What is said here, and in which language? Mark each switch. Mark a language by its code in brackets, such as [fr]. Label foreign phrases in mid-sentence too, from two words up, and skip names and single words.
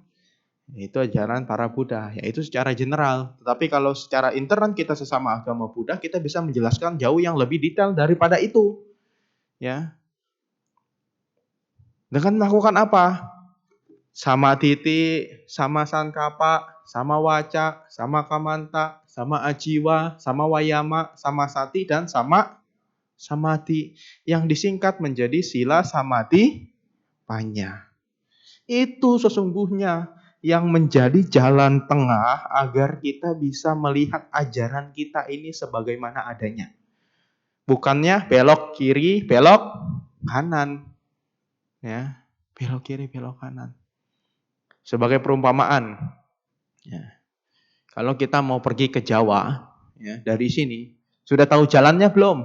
[id] Itu ajaran para Buddha, yaitu secara general. Tetapi kalau secara intern kita sesama agama Buddha, kita bisa menjelaskan jauh yang lebih detail daripada itu. Ya. Dengan melakukan apa? [pi] Sama titi, sama sankapa, sama waca, sama kamanta, sama ajiwa, sama wayama, sama sati, dan sama samadhi. [id] Yang disingkat menjadi [pi] sila samadhi panya. [id] Itu sesungguhnya yang menjadi jalan tengah agar kita bisa melihat ajaran kita ini sebagaimana adanya. Bukannya belok kiri, belok kanan. Ya, belok kiri, belok kanan. Sebagai perumpamaan, ya, kalau kita mau pergi ke Jawa, ya, dari sini, sudah tahu jalannya belum?